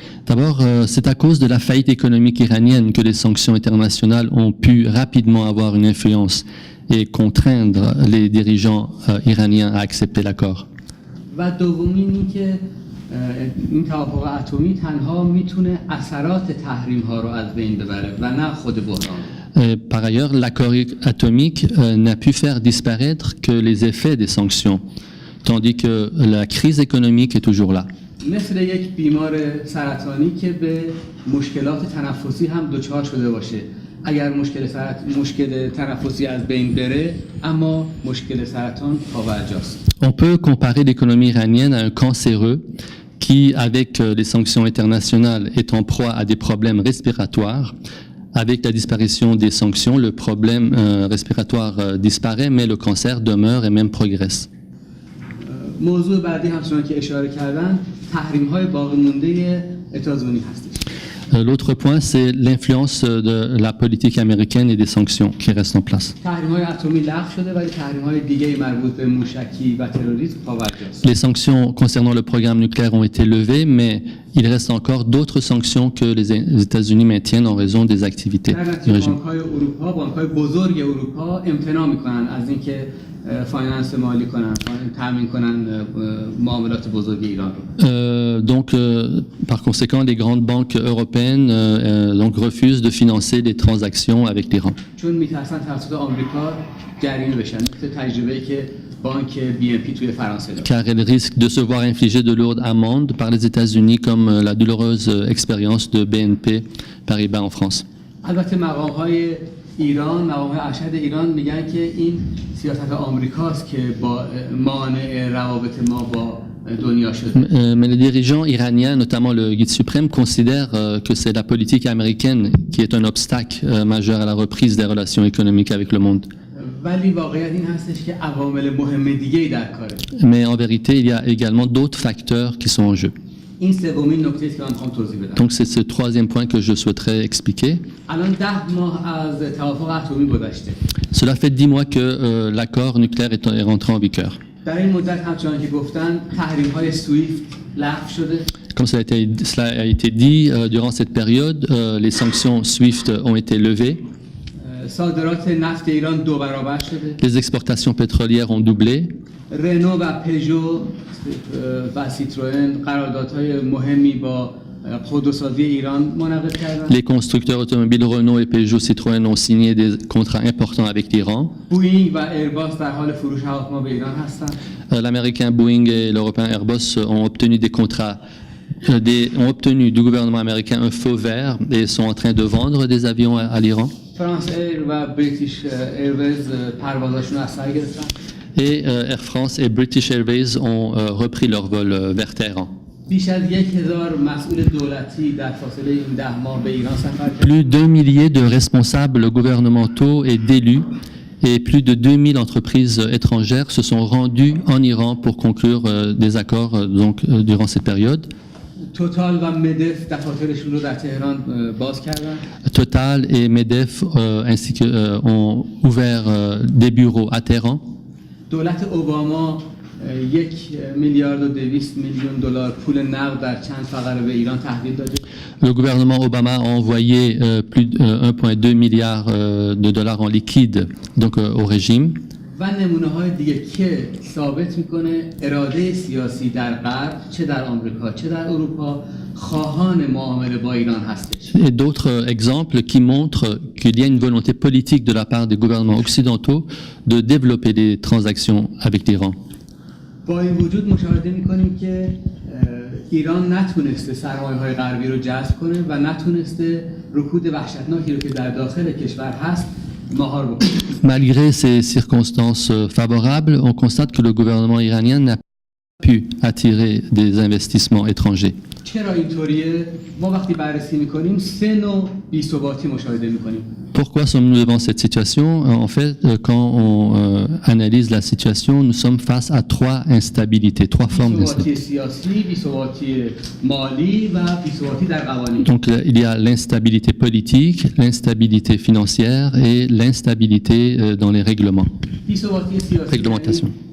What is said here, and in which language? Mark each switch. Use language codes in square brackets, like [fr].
[fr] D'abord, c'est à cause de la faillite économique iranienne que les sanctions internationales ont pu rapidement avoir une influence et contraindre les dirigeants iraniens à accepter l'accord. [fa] و دومین اینکه این توافق اتمی تنها میتونه اثرات تحریم ها رو از بین ببره و نه خود بحران. [fr] Par ailleurs, l'accord atomique n'a pu faire disparaître que les effets des sanctions, tandis que la crise économique est toujours là. [fa] مثل یک بیمار سرطانی که به مشکلات تنفسی هم دچار شده باشه. اگر مشکل تنفسی از بین بره اما مشکل سرطان پابرجاست. [fr] On peut comparer l'économie iranienne à un cancéreux qui, avec les sanctions internationales, est en proie à des problèmes respiratoires. Avec la disparition des sanctions, le problème respiratoire disparaît, mais le cancer demeure et même progresse. [fa] موضوع بعدی همچنان که اشاره کردن تحریم‌های باقی مونده اتحادیه هستش. [fr] L'autre point, c'est l'influence de la politique américaine et des sanctions qui restent en place. [fa] تحریم‌های اتمی لغو شده ولی تحریم‌های دیگه مربوط به موشکی و تروریسم پابرجاست. [fr] Les sanctions concernant le programme nucléaire ont été levées, mais il reste encore d'autres sanctions que les États-Unis maintiennent en raison des activités du régime. [fa] بانک‌های بزرگ اروپا امتناع می‌کنن از اینکه فایننس مالی کنن، تامین کنن معاملات بزرگ ایران رو. [fr] Donc, par conséquent, les grandes banques européennes donc refusent de financer les transactions avec l'Iran. [fa] چون می‌ترسن توسط آمریکا جریمه بشن. مثل تجربه‌ای که بانک BNP توی فرانسه داشت. [fr] Car elles risquent de se voir infliger de lourdes amendes par les États-Unis, comme la douloureuse expérience de BNP Paribas en France. [fa] البته مقام‌های مقام‌های ارشد ایران میگن که این سیاست آمریکاست که با مانع روابط ما با دنیا شده. [fr] Mais les dirigeants iraniens, notamment le guide suprême, considèrent que c'est la politique américaine qui est un obstacle majeur à la reprise des relations économiques avec le monde. [fa] ولی واقعیت این هستش که عوامل مهم دیگه‌ای در کاره. [fr] Mais en vérité, il y a également d'autres facteurs qui sont en jeu. [fa] این سومین نکته است که من می‌خوام توضیح بدم. [fr] Donc c'est ce troisième point que je souhaiterais expliquer. [fa] الان 10 ماه از توافق اتمی گذشته. [fr] Cela fait 10 mois que l'accord nucléaire est rentré en vigueur. [fa] در این مدت همچنان که گفتن تحریم‌های سویفت لغو شده. [fr] Comme cela a été dit, durant cette période, les sanctions SWIFT ont été levées. [fa] صادرات نفت ایران 2 برابر شده. [fr] Les exportations pétrolières ont doublé. [fa] رنو و پژو و سیتروئن قراردادهای مهمی با خودروسازی ایران منعقد کردند. [fr] Les constructeurs automobiles Renault et Peugeot Citroën ont signé des contrats importants avec l'Iran. [fa] بوئینگ و ایرباس در حال فروش هواپیما به ایران هستند. [fr] L'américain Boeing et l'européen Airbus ont obtenu des contrats, ont obtenu du gouvernement américain un feu vert et sont en train de vendre des avions à l'Iran. [fa] فرانس ایر و بریتیش ایرویز پروازاشون از سر گرفتن. [fr] Et Air France et British Airways ont repris leur vol vers Téhéran. [fa] بیش از 1000 مسئول دولتی در فاصله این 10 ماه به ایران سفر کردند. [fr] Plus d'un millier de responsables gouvernementaux et d'élus et plus de 2000 entreprises étrangères se sont rendues en Iran pour conclure des accords durant cette période. [fa] توتال و مدف دفاترشون رو در تهران باز کردن. [fr] Total et Medef ainsi que ont ouvert des bureaux à Téhéran. [fa] دولت اوباما $1,2 milliard پول نقد در چند فقره به ایران تحویل داده. [fr] Le gouvernement Obama a envoyé plus de 1,2 milliard de dollars en liquide donc, au régime. [fa] و نمونه های دیگه که ثابت میکنه اراده سیاسی در غرب چه در آمریکا چه در اروپا خواهان معامله با ایران هستش. [fr] Et d'autres exemples qui montrent qu'il y a une volonté politique de la part des gouvernements occidentaux de développer des transactions avec l'Iran. [fa] با این وجود مشاهده میکنیم که ایران نتونسته سرمایه‌های غربی رو جذب کنه و نتونسته رکود وحشتناکی رو که در داخل کشور هست مهار بکنه. [fr] Malgré ces circonstances favorables, on constate que le gouvernement iranien n'a pu attirer des investissements étrangers. [fa] چرا اینطوریه؟ ما وقتی بررسی میکنیم سه نوع بی‌ثباتی مشاهده میکنیم. [fr] Pourquoi sommes-nous devant cette situation? En fait, quand on analyse la situation, nous sommes face à trois instabilités, trois formes d'instabilité. Donc, il y a l'instabilité politique, l'instabilité financière et l'instabilité dans les règlements. Réglementation.